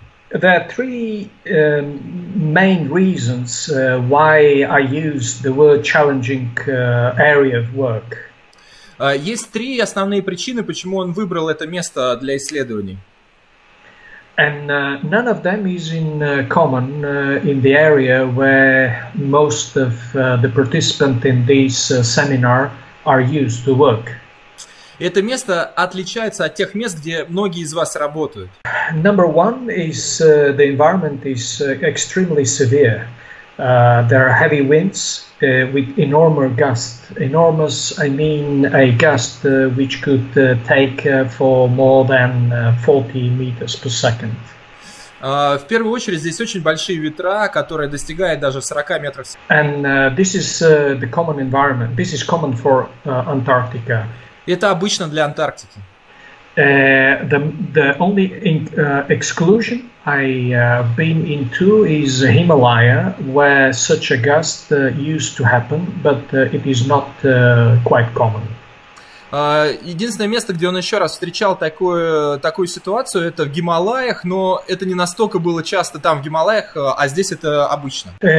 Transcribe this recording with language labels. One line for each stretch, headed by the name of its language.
English: There are three main reasons why I use the word challenging area of work.
Russian: Есть три основные причины, почему он выбрал это место для исследований.
English: And none of them is in common in the area where most of the participants in this seminar are used to work.
Russian: Это место отличается от тех мест, где многие из вас работают.
English: Number one is the environment is extremely severe. There are heavy winds with enormous gusts. Enormous, I mean a gust which could take for more than 40 meters per second.
Russian: В первую очередь здесь очень большие ветра, которые достигают даже 40 метров в секунду.
English: And this is the common environment. This is common for Antarctica.
Russian: Это обычно для Антарктики.
English: The only exclusion I've been into is Himalaya, where such a gust used to happen, but it is not quite common.
Russian: Единственное место, где он еще раз встречал такую ситуацию, это в Гималаях, но это не настолько было часто там в Гималаях, а здесь это обычно.